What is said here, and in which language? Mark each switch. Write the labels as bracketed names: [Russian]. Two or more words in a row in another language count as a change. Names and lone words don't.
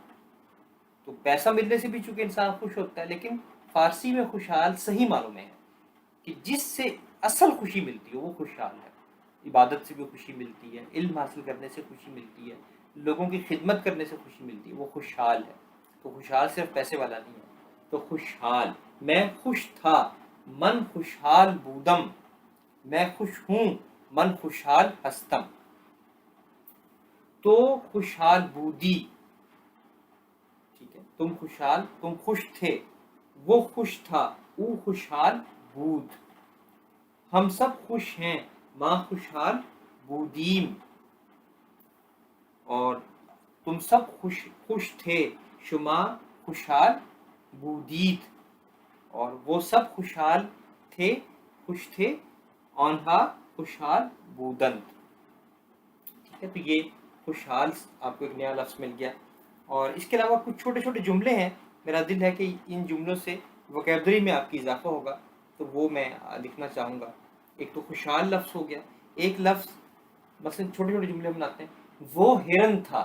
[Urdu] تو پیسہ ملنے سے بھی چونکہ انسان خوش ہوتا ہے, لیکن فارسی میں خوشحال صحیح معلوم ہے کہ جس سے اصل خوشی ملتی ہے وہ خوشحال ہے. عبادت سے بھی خوشی ملتی ہے, علم حاصل کرنے سے خوشی ملتی ہے, لوگوں کی خدمت کرنے سے خوشی ملتی ہے, وہ خوشحال ہے. تو خوشحال صرف پیسے والا نہیں ہے. تو خوشحال, میں خوش تھا, [Persian] من خوشحال بودم, [Urdu] میں خوش ہوں, [Persian] من خوشحال ہستم. تو خوشحال بودی. [Urdu] ٹھیک ہے, تم خوشحال, تم خوش تھے, وہ خوش تھا, [Persian] او خوشحال بود. [Urdu] ہم سب خوش ہیں, [Persian] ماں خوشحال بودیم. [Urdu] اور تم سب خوش تھے, [Persian] شما خوشحال بودید. [Urdu] اور وہ سب خوشحال تھے, خوش تھے, [Persian] آنہا خوشحال بودند. [Urdu] ٹھیک ہے, تو یہ خوشحال آپ کو ایک نیا لفظ مل گیا. اور اس کے علاوہ کچھ چھوٹے چھوٹے جملے ہیں, میرا دل ہے کہ ان جملوں سے ووکیبلری میں آپ کی اضافہ ہوگا, تو وہ میں لکھنا چاہوں گا. ایک تو خوشحال لفظ ہو گیا. ایک لفظ مثلا چھوٹے چھوٹے جملے بناتے ہیں, وہ ہرن تھا.